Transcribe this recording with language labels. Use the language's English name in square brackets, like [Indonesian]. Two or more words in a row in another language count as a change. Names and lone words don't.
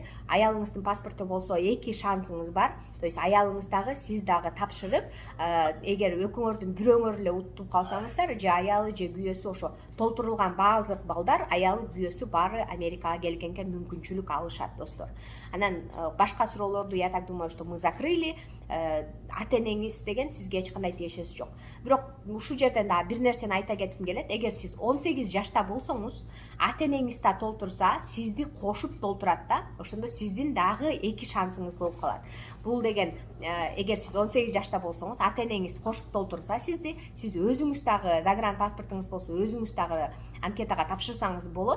[Kyrgyz] Аялыңыздын паспорту болсо 2 шансыңыз бар. [Russian] То есть [Kyrgyz] аялыңыз дагы, сиз дагы тапшырып, эгер экөөңөрдүн бирөөңөр эле утуп калсаңыздар, же аялы же күйөөсү, ошо толтурулган баардык балдар, аялы, күйөөсү баары Америкага келгенге мүмкүнчүлүк алышат, достор. Анан башка суроолорду, [Russian] я так думаю, что мы закрыли. [Kyrgyz] Ата энеңиз деген сизге эч кандай тиешеси жок. Бирок ушул жерден дагы бир нерсени айта кетким келет. Эгер сиз 18 жашта болсоңуз, ата энеңиз да толтурса, сизди кошуп толтурат да, ошондо сиздин дагы 2 шансыңыз болуп калат. Бул деген эгер сиз 18 жашта болсоңуз, ата энеңиз кошуп толтурса сизди, сиз өзүңүз дагы загран паспортуңуз болсо, өзүңүз дагы анкетага тапшырсаңыз болот.